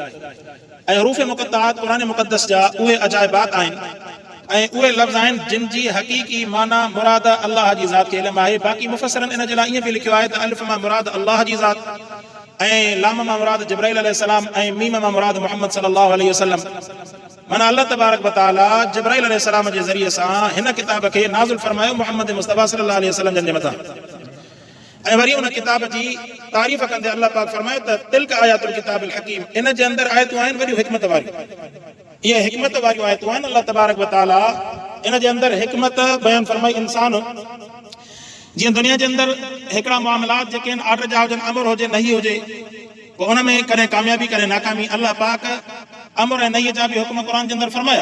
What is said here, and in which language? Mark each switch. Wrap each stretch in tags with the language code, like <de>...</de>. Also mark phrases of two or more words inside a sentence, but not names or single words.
<sd>ऐं हरूफ मुक़त्ताअत क़ुरान मुक़द्दस जा उहे अजाइबात आहिनि ऐं उहे लफ़्ज़ आहिनि जिन जी हक़ीक़ी माना मुराद अल्लाह जी ज़ात खे इल्मु आहे. बाक़ी मुफ़स्सिरनि इन जे लाइ ईअं बि लिखियो आहे त अलिफ मां मुराद अल्लाह जी ज़ात ऐं लाम मां मुराद जिब्राइल अलैहिस्सलाम ऐं मीम मां मुराद मुहम्मद</sd> <ar>صلى الله عليه وسلم.</ar> <sd>माना</sd> <ar>الله تبارك وتعالى</ar> <sd>जिब्राइल अलैहिस्सलाम जे ज़रिए सां हिन किताब खे नाज़िल फरमायो मुहम्मद मुस्तफ़ा</sd> <ar>صلى الله عليه وسلم</ar> <sd>जे मथां. ऐं वरी उन किताब जी तारीफ़ कंदे अल्लाह पाक फरमायो त</sd> <ar>تلك آيات الكتاب الحكيم.</ar> <sd>इन जे अंदरि आयतूं आहिनि वॾियूं हिकमत वारियूं. इहे हिकमत वारियूं आयतूं आहिनि. अल्लाह तबारक व ताला इन जे अंदरि हिकमत बयानु फरमाई. इंसान जीअं दुनिया जे अंदरि हिकिड़ा मामलात जेके आहिनि आर्डर जा हुजनि, अमर हुजे नही हुजे, पोइ उन में कॾहिं कामयाबी कॾहिं नाकामी, अल्लाह पाक अमर ऐं नही जा बि हुक्म क़ुर जे अंदरि फरमाया.</sd>